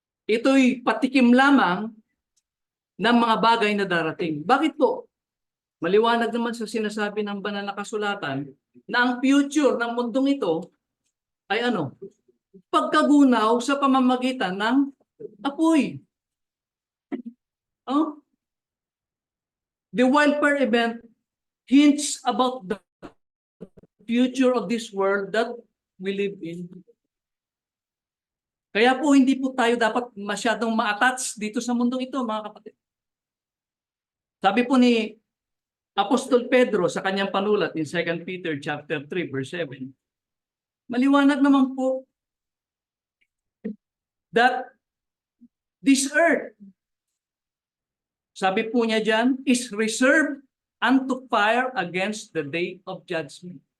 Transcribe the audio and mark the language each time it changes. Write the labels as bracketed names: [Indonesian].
[Filipino] Ito'y patikim lamang ng mga bagay na darating. Bakit po? Maliwanag naman sa sinasabi ng banal na kasulatan na ang future ng mundong ito ay ano? Pagkagunaw sa pamamagitan ng apoy. Oh? [English] The wildfire event hints about the future of this world that we live in. [Filipino] Kaya po hindi po tayo dapat masyadong ma-attach dito sa mundong ito, mga kapatid. Sabi po ni Apostol Pedro sa kanyang panulat [English] in 2 Peter chapter 3 verse 7, [Filipino] maliwanag naman po [English] that this earth, [Filipino] sabi po niya dyan, [English] is reserved unto fire against the day of judgment.